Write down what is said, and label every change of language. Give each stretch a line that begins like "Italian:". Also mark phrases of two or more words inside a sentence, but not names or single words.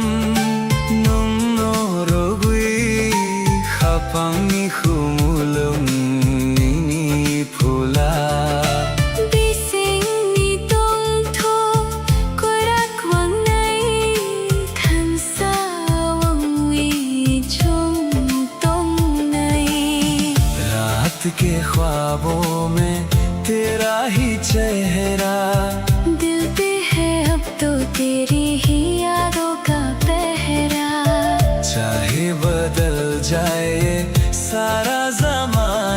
Kok Borok: nung norogui Khapang khumulum nini phula Bising ni tong tho korak wang nai khan sa wang wi chung tong nai
Hindi: रात के ख्वाबों में तेरा ही चेहरा दिल पे है अब तो तेरी ही यादों का पहरा चाहे बदल जाए ये सारा जमाना